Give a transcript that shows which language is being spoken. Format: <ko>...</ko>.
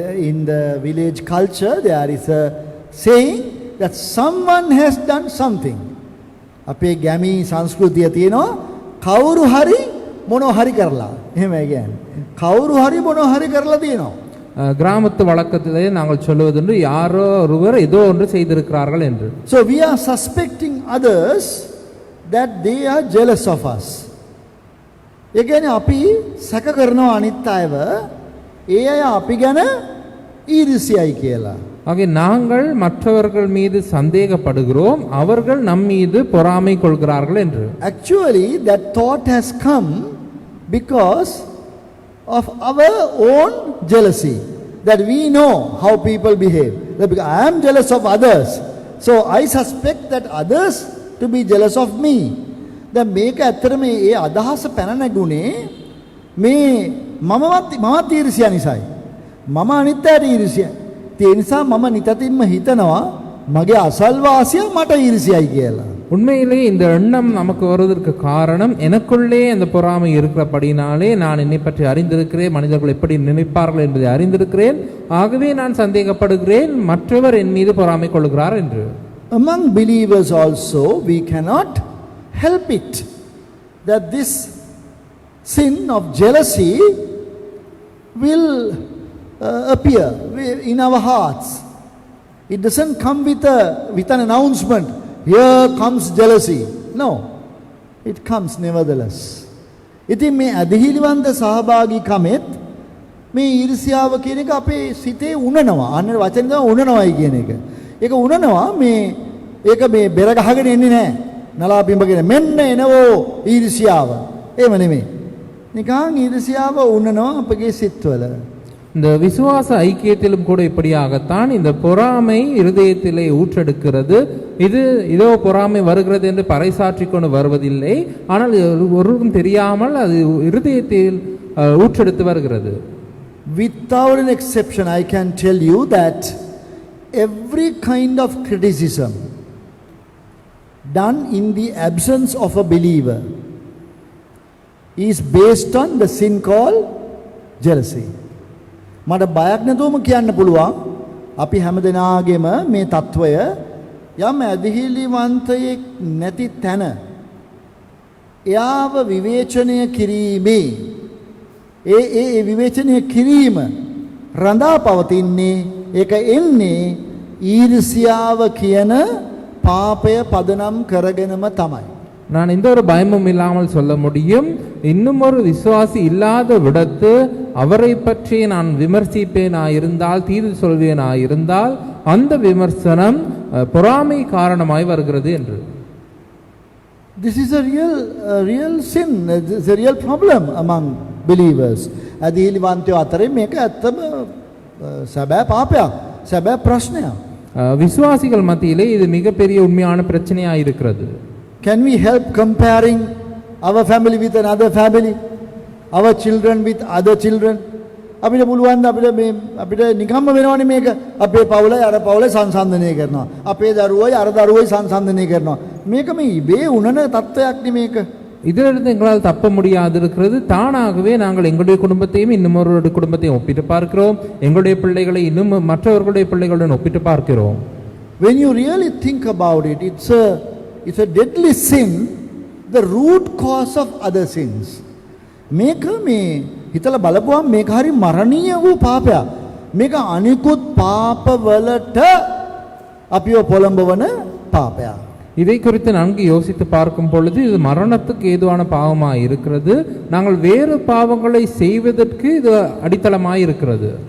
<en>In the village culture there is a saying that someone has done something.</en> <si>අපේ ගැමි සංස්කෘතිය තියෙනවා කවුරු හරි මොනවා හරි කරලා. එහෙම කියන්නේ කවුරු හරි මොනවා හරි කරලා තියෙනවා.</si> <ta>கிராமத்து வழக்கத்திலே நாங்கள் சொல்லுவதுண்டு, யாரோ ஒருவர் ஏதோ ஒன்று செய்திருக்கிறார்கள் என்று.</ta> <en>So we are suspecting others that they are jealous of us.</en> <si>ඒ කියන්නේ අපි සැක කරනවා අනිත් අයව ඒ අය අපි ගැන ඊර්ෂ්‍යයි කියලා.</si> <ta>ஆக நாங்கள் மற்றவர்கள் மீது சந்தேகப்படுகிறோம், அவர்கள் நம் மீது பொறாமை கொள்கிறார்கள் என்று.</ta> <en>Actually that thought has come because of our own jealousy, that we know how people behave. I am jealous of others, so I suspect that others to be jealous of me.</en> <si>දැන් මේක ඇත්තටම ඒ අදහස පැන නැගුණේ මේ මමත් ඊර්ෂ්‍යා නිසායි. මම අනිත් අයට ඊර්ෂ්‍යා. ඒ නිසා මම නිතින්ම හිතනවා මගේ අසල්වාසියා මට ඊර්ෂ්‍යයි කියලා.</si> <ta>உண்மையிலே இந்த எண்ணம் நமக்கு வருவதற்கு காரணம் எனக்குள்ளே அந்த பொறாமை இருக்கிறபடினாலே நான் என்னை பற்றி அறிந்திருக்கிறேன், மனிதர்கள் எப்படி நினைப்பார்கள் என்பதை அறிந்திருக்கிறேன், ஆகவே நான் சந்தேகப்படுகிறேன் மற்றவர் என் மீது பொறாமை கொள்கிறார் என்று.</ta> <en>Among believers also we cannot help it that this sin of jealousy will appear in our hearts. It doesn't come with an announcement, here comes jealousy. No, it comes nevertheless.</en> <si>ඉතින් මේ අධිහිලිවන්ත සහභාගීකමෙත් මේ ඊර්ෂ්‍යාව කියන එක අපේ සිතේ උනනවා. අන්න වචන තමයි උනනවයි කියන එක. ඒක උනනවා මේ ඒක මේ බෙර ගහගෙන එන්නේ නැහැ. නලා පිඹගෙන මෙන්න එනවෝ ඊර්ෂ්‍යාව. එහෙම නෙමෙයි. නිකන් ඊර්ෂ්‍යාව උනනවා අපගේ සිත්වල.</si> <ta>இந்த விசுவாச ஐக்கியத்திலும் கூட இப்படியாகத்தான் இந்த பொறாமை இருதயத்திலே ஊற்றெடுக்கிறது. இதோ பொறாமை வருகிறது என்று பறைசாற்றிக் கொண்டு வருவதில்லை, ஆனால் ஒருவருக்கும் தெரியாமல் அது இருதயத்தில் ஊற்றெடுத்து வருகிறது.</ta> <en>without an exception, I can tell you that every kind of criticism done in the absence of a believer is based on the sin called jealousy.</en> <si>මට බයක් නැතුවම කියන්න පුළුවන් අපි හැමදෙනාගේම මේ తত্ত্বය යම් ඇදහිලිවන්තයෙක් නැති තැන එයාව විවේචනය කිරීමේ ඒ විවේචනය කිරීම රඳා පවතින්නේ ඒක එන්නේ ඊර්ෂ්‍යාව කියන පාපය පදනම් කරගෙනම තමයි.</si> <ta>நான் எந்த ஒரு பயமும் இல்லாமல் சொல்ல முடியும், இன்னும் ஒரு விசுவாசி இல்லாத விடத்து அவரை பற்றி நான் விமர்சிப்பேனா இருந்தால், தீர்வு சொல்வேனா இருந்தால், அந்த விமர்சனம் பொறாமை காரணமாய் வருகிறது என்று.</ta> <en>This is a real sin, it's a real problem among believers.</en> <si>අදහිලිවන්තයෝ අතරේ මේක ඇත්තම සැබෑ පාපයක්, සැබෑ ප්‍රශ්නයක්.</si> <ta>விசுவாசிகள் மத்தியிலே இது மிகப்பெரிய உண்மையான பிரச்சனையாக இருக்கிறது.</ta> <en>Can we help comparing our family with another family, our children with other children?</en> <si>අපිට පුළුවන් අපිට නිකම්ම වෙනවනේ මේක අපේ පවුලයි අර පවුලයි සංසන්දනය කරනවා, අපේ දරුවයි අර දරුවයි සංසන්දනය කරනවා. මේක මේ ඉබේ උනන තත්ත්වයක් නේ මේක.</si> <ta>இதிலிருந்து எங்களால் தப்ப முடியாது இருக்கிறது. தானாகவே நாங்கள் எங்களுடைய குடும்பத்தையும் இன்னுமொருடைய குடும்பத்தையும் ஒப்பிட்டு பார்க்கிறோம், எங்களுடைய பிள்ளைகளை இன்னும் மற்றவர்களுடைய பிள்ளைகளுடன் ஒப்பிட்டு பார்க்கிறோம்.</ta> <en>When you really think about it, it's a deadly sin, the root cause of other sins.</en> <si>මේක මේ හිතලා බලපුවම මේක හරි මරණීය වූ පාපයක්. මේක අනිකුත් පාපවලට අපිව පොළඹවන පාපයක්.</si> <ta>இதை குறித்து நன்கு யோசித்து பார்க்கும் பொழுது இது மரணத்துக்கு ஏதுவான பாவமாய் இருக்கிறது. நாங்கள் வேறு பாவங்களை செய்வதற்கு இது அடித்தளமாய் இருக்கிறது.</ta>